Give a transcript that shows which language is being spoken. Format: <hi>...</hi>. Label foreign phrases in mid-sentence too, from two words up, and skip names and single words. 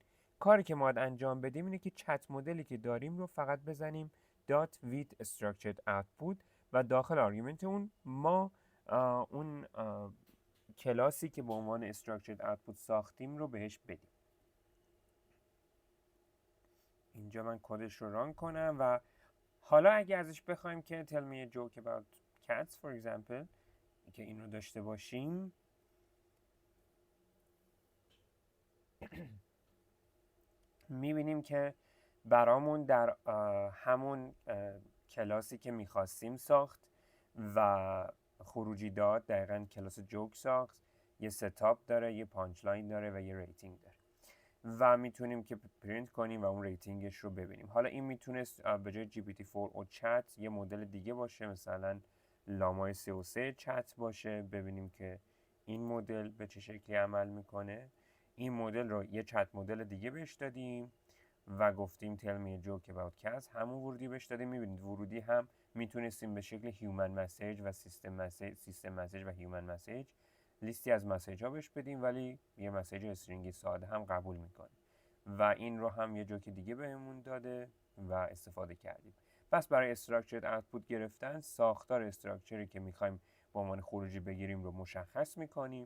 <fa>کاری که ما انجام بدیم اینه که چت مدلی که داریم رو فقط بزنیم</fa> <en>.with structured output</en> <fa>و داخل آرگومنت اون ما اون کلاسی که به عنوان</fa> <en>structured output</en> <fa>ساختیم رو بهش بدیم. اینجا من کدش رو ران کنم و حالا اگه ازش بخوایم که</fa> <en>tell me a joke about cats for example</en> <fa>که این رو داشته باشیم میبینیم که برامون در همون کلاسی که میخواستیم ساخت و خروجی داد. دقیقا کلاس جوک ساخت، یه ستاپ داره، یه پانچلاین داره و یه ریتینگ داره و میتونیم که پرینت کنیم و اون ریتینگش رو ببینیم. حالا این میتونست به جای GPT-4 و چت یه مدل دیگه باشه، مثلا لامای 3 چت باشه، ببینیم که این مدل به چه شکلی عمل میکنه. این مدل رو یه چت مدل دیگه بهش دادیم و گفتیم</fa> <en>tell me a joke about cats،</en> <fa>همون ورودی بهش دادیم. میبینید ورودی هم میتونستیم به شکل</fa> <en>human message</en> <fa>و</fa> <en>system message</en> <fa>و</fa> <en>human message</en> <fa>لیستی از مسیج ها بهش بدیم، ولی یه مسیج استرینگی ساده هم قبول میکنه و این رو هم یه جوک دیگه بهمون داده و استفاده کردیم. پس برای</fa> <en>structured output</en> <fa>گرفتن ساختار استراکچری که میخوایم با عنوان خروجی بگیریم رو مشخص میکنیم.</fa>